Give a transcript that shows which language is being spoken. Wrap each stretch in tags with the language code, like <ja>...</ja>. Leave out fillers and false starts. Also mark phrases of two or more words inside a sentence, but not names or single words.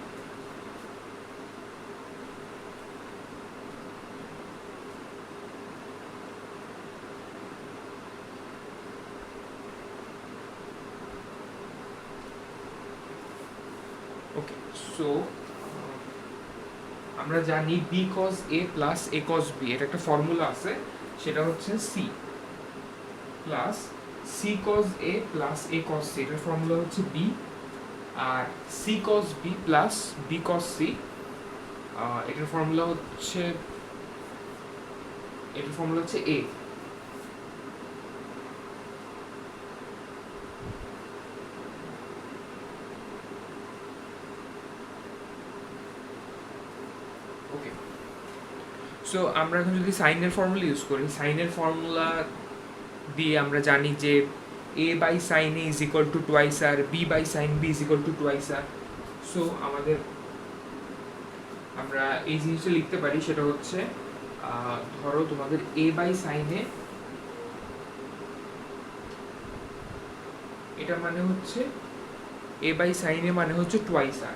<bn>ওকে, সো আমরা জানি</bn> <en>b cos a plus a cos</en> <bn>b এটা একটা ফর্মুলা আছে, সেটা হচ্ছে c প্লাস</bn> <en>c cos a plus a cos c</en> <bn>এটার ফর্মুলা হচ্ছে b, আর</bn> <en>c cos b plus b cos c</en> <bn>এটার ফর্মুলা হচ্ছে a। ওকে, সো আমরা এখন যদি সাইনের ফর্মুলা ইউজ করি, সাইনের ফর্মুলা দিয়ে আমরা জানি যে</bn> <en>a by sine a is equal to twice R b by sine b is equal to twice R.</en> <bn>সো আমরা এই জিনিসটা লিখতে পারি, সেটা হচ্ছে ধরো তোমাদের</bn> <en>a by sine a</en> <bn>এটা মানে হচ্ছে</bn> <en>a by sine a</en> <bn>মানে হচ্ছে</bn> <en>twice R.</en>